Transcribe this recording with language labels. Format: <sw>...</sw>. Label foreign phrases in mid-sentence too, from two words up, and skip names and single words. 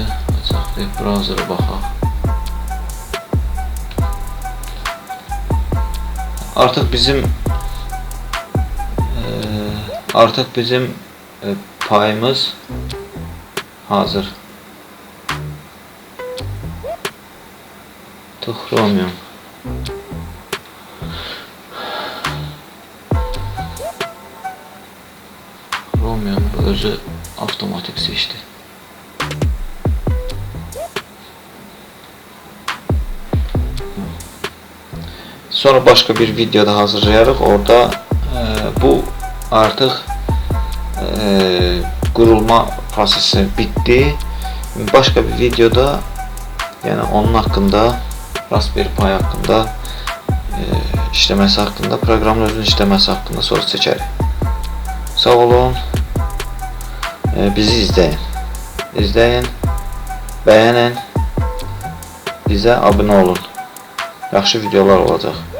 <az>Açaq</az> <en>web browser'a</en> <az>baxaq. Artıq bizim payımız hazır. Chromium. Chromium özü avtomatik seçti. Sonra başka bir videoda hazırlayarıq. Orada bu artıq qurulma prosesi bitti. Başka bir videoda, yani onun hakkında, Raspberry Pi hakkında, işləməsi hakkında, proqramın özünün işləməsi hakkında soru çəkərik. Sağ olun. Bizi izləyin, bəyənin, bizə abunə olun. Yaxşı videolar olacaq.</az>